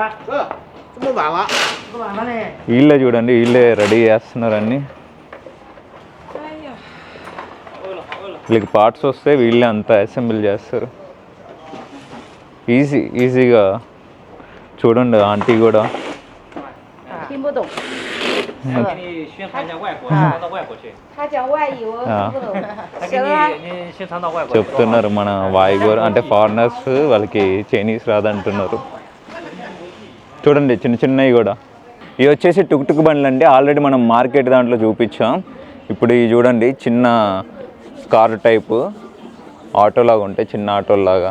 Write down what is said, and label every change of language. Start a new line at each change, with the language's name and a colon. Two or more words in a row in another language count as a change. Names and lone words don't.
Telugu: వీళ్ళే చూడండి, వీళ్ళే రెడీ చేస్తున్నారు అన్నీ. వీళ్ళకి పార్ట్స్ వస్తే వీళ్ళే అంతా అసెంబుల్ చేస్తారు. ఈజీగా చూడండి. ఆంటీ కూడా
Chinese: 听不懂。给你宣传一下外国，到外国去。他讲外语，我听不懂。他给你宣传到外国。
Telugu: చెప్తున్నారు మన వాయిగోర్ అంటే ఫారినర్స్, వాళ్ళకి చైనీస్ రాదంటున్నారు. చూడండి చిన్న చిన్నవి కూడా. ఇవి వచ్చేసి టుక్ బండ్లు అండి. ఆల్రెడీ మనం మార్కెట్ దాంట్లో చూపించాం. ఇప్పుడు ఇవి చూడండి, చిన్న
English: car type
Telugu: ఆటోలాగా ఉంటాయి, చిన్న ఆటోలాగా.